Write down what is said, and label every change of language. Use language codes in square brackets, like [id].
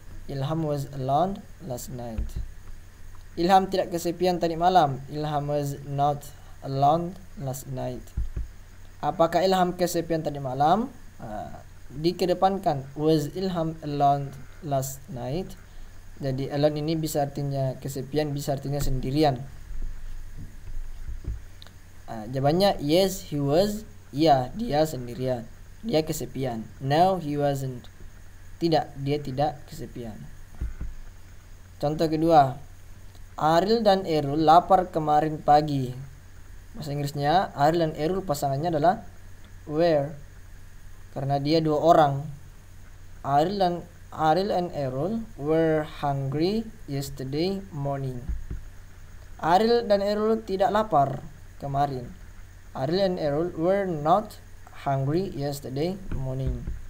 [en] Ilham was alone last night. [id] Ilham tidak kesepian tadi malam. [en] Ilham was not alone last night. [id] Apakah Ilham kesepian tadi malam? [en] Dikedepankan was Ilham alone last night. [id] Jadi alone ini bisa artinya kesepian, bisa artinya sendirian. Jawabannya [en] yes he was. [id] Iya, dia sendirian, dia kesepian. [en] No he wasn't. [id] Tidak, dia tidak kesepian. Contoh kedua, Ariel dan Erul lapar kemarin pagi. Bahasa Inggrisnya Ariel dan Erul pasangannya adalah were, karena dia dua orang. [en] Ariel and Erul were hungry yesterday morning. [id] Ariel dan Erul tidak lapar kemarin. [en] Ariel and Erul were not hungry yesterday morning.